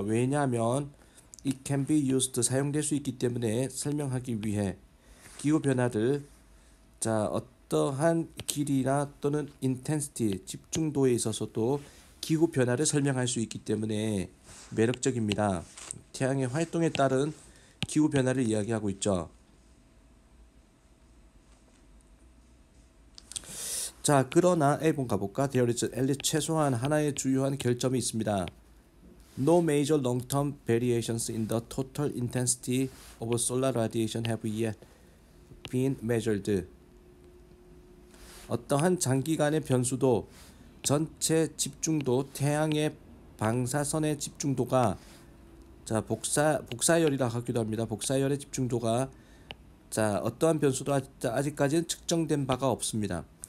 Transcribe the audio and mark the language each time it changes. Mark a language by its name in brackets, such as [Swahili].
[Korean] 왜냐하면 [English] it can be used [Korean] 사용될 수 있기 때문에 설명하기 위해 기후 변화를 자 어떠한 길이나 또는 intensity 집중도에 있어서도 기후 변화를 설명할 수 있기 때문에 매력적입니다. 태양의 활동에 따른 기후 변화를 이야기하고 있죠. 자 그러나 A번 가볼까? [English] There is at [Korean] 최소한 하나의 주요한 결점이 있습니다. [English] No major long-term variations in the total intensity of solar radiation have yet been measured. [Korean] 어떠한 장기간의 변수도 전체 집중도 태양의 방사선의 집중도가 자 복사열이라 하기도 합니다. 복사열의 집중도가 자 어떠한 변수도 아직까지는 측정된 바가 없습니다.